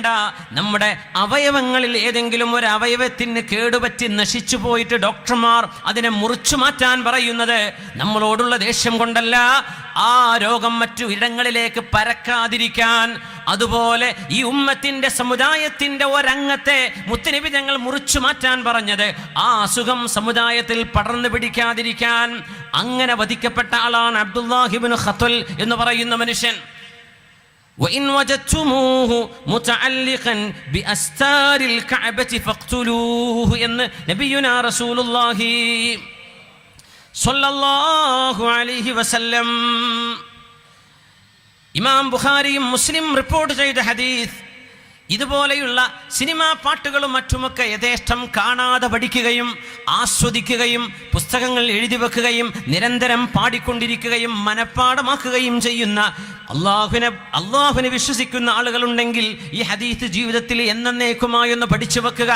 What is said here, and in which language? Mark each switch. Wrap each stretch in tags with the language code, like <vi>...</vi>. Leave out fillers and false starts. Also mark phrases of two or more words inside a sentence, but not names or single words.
<ml>നമ്മുടെ അവയവങ്ങളിൽ ഏതെങ്കിലും ഒരു അവയവത്തിന് കേടുപറ്റി നശിച്ചു പോയിട്ട് ഡോക്ടർമാർ അതിനെ മുറിച്ചു മാറ്റാൻ പറയുന്നത് നമ്മളോടുള്ള ദേഷ്യം കൊണ്ടല്ല, ആ രോഗം മറ്റു ഇടങ്ങളിലേക്ക് പരക്കാതിരിക്കാൻ. അതുപോലെ ഈ ഉമ്മത്തിന്റെ സമുദായത്തിന്റെ ഒരംഗത്തെ മുത്തുനബി ഞങ്ങൾ മുറിച്ചു മാറ്റാൻ പറഞ്ഞത് ആ അസുഖം സമുദായത്തിൽ പടർന്നു പിടിക്കാതിരിക്കാൻ. അങ്ങനെ വധിക്കപ്പെട്ട ആളാണ് അബ്ദുല്ലാഹി ഇബ്നു ഖത്തൽ എന്ന് പറയുന്ന മനുഷ്യൻ.</ml> <ar>وَإِنْ وَجَدْتُمُوهُ مُتَعَلِّقًا بِأَسْتَارِ الْكَعْبَةِ فَاقْتُلُوهُ എന്ന് نبينا رسول الله صلى الله عليه وسلم.</ar> <ml>ഇമാം ബുഖാരിയും മുസ്ലിം റിപ്പോർട്ട് ചെയ്ത ഹദീസ്. ഇതുപോലെയുള്ള സിനിമാ പാട്ടുകളും മറ്റുമൊക്കെ യഥേഷ്ടം കാണാതെ പഠിക്കുകയും ആസ്വദിക്കുകയും പുസ്തകങ്ങൾ എഴുതി വെക്കുകയും നിരന്തരം പാടിക്കൊണ്ടിരിക്കുകയും മനഃപ്പാടമാക്കുകയും ചെയ്യുന്ന അള്ളാഹുവിനെ വിശ്വസിക്കുന്ന ആളുകളുണ്ടെങ്കിൽ ഈ ഹദീസ് ജീവിതത്തിൽ എന്നേക്കുമായി ഒന്ന് പഠിച്ചു വെക്കുക.</ml>